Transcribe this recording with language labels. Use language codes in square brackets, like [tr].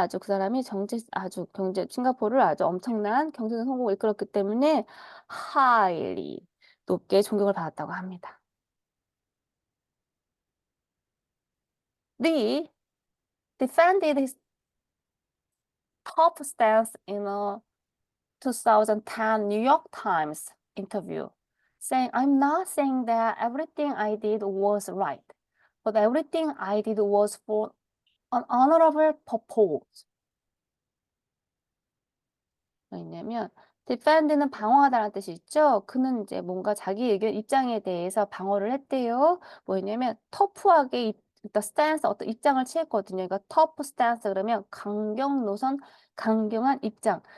[ko] 아주 그 사람이 싱가포르를 아주 엄청난 경제적 성공을 이끌었기 때문에 highly 높게 존경을 받았다고 합니다. [en] Lee defended his top stance in a 2010 New York Times interview, saying, I'm not saying that everything I did was right, but everything I did was for an honorable purpose. [ko] 왜냐면 defend는 방어하다라는 뜻이 있죠. 그는 이제 뭔가 자기 의견 입장에 대해서 방어를 했대요. 뭐냐면 터프하게 일단 스탠스 어떤 입장을 취했거든요. 그러니까 터프 스탠스 그러면 강경 노선, 강경한 입장.